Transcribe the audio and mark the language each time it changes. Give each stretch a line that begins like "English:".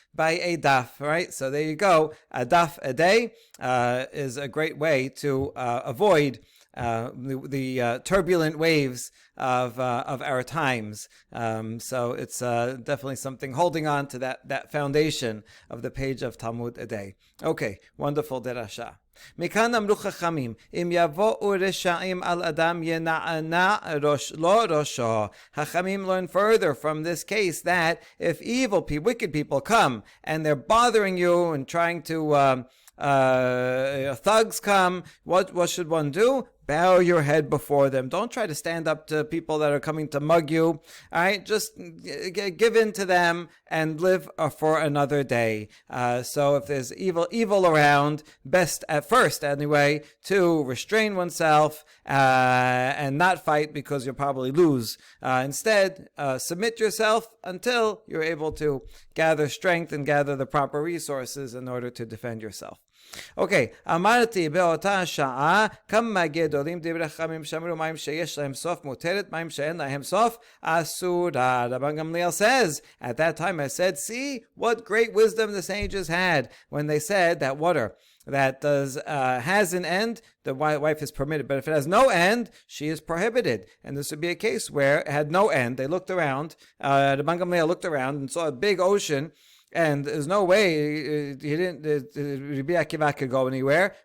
English: By a daf, right? So there you go. A daf a day is a great way to avoid the turbulent waves of our times. So it's definitely something holding on to that foundation of the page of Talmud a day. Okay, wonderful derasha.
Hebrew: מכאן אמרו חכמים, אם יבואו רשעים על אדם ינענע לא ראשו.
English: Chachamim learn further from this case that if wicked people come and they're bothering you and trying to thugs come, what should one do? Bow your head before them. Don't try to stand up to people that are coming to mug you. All right, just give in to them and live for another day. So if there's evil around, best at first anyway to restrain oneself and not fight, because you'll probably lose. Instead, submit yourself until you're able to gather strength and gather the proper resources in order to defend yourself.
Hebrew: Okay, אמרתי באותה שעה כמה גדולים דברי חכמים שאמרו מים שיש להם סוף מותרת, מים שאין להם סוף אסורה.
English: Rabban Gamliel says, at that time I said, see what great wisdom the sages had when they said that water that has an end, the wife is permitted, but if it has no end, she is prohibited. And this would be a case where it had no end. They looked around, Rabban Gamliel looked around and saw a big ocean, and there's no way Rabbi Akiva could go anywhere.